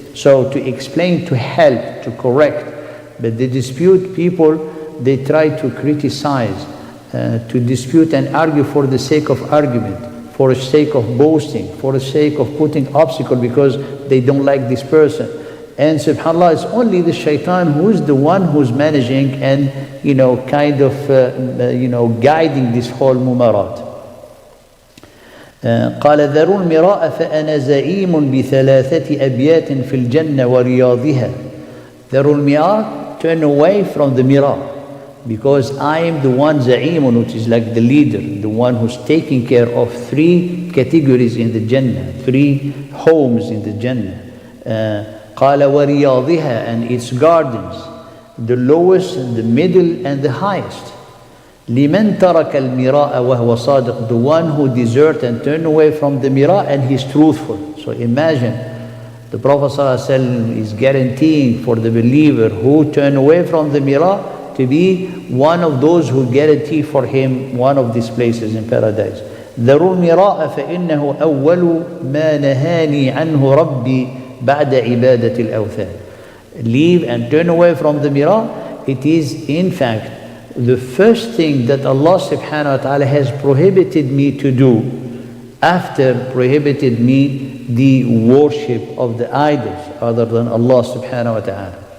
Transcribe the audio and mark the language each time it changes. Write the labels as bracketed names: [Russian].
[English] So to explain, to help, to correct. But the dispute people, they try to criticize, to dispute and argue for the sake of argument, for the sake of boasting, for the sake of putting obstacle because they don't like this person. And subhanAllah, it's only the shaitan who's the one who's managing and, kind of, guiding this whole mumarat. [Arabic] قال ذروا المراء فأنا زعيم بثلاثة أبيات في الجنة ورياضها. ذروا المراء, [English] turn away from the mirah, because I am the one za'imun, which is like the leader, the one who's taking care of 3 categories in the Jannah, 3 homes in the Jannah. [Arabic] قال ورياضها, [English] and its gardens, the lowest, the middle, and the highest. [Arabic] لمن ترك المراء وهو صادق, [English] the one who deserts and turn away from the mirah and he's truthful. So imagine, the Prophet ﷺ is guaranteeing for the believer who turn away from the mirah to be one of those who guarantee for him one of these places in paradise. [Arabic] ذروا المراء فإنه أول ما نهاني عنه ربي بعد عبادة الأوثان. [English] Leave and turn away from the mirah. It is in fact the first thing that Allah subhanahu wa ta'ala has prohibited me to do after prohibited me the worship of the idols other than Allah subhanahu wa ta'ala.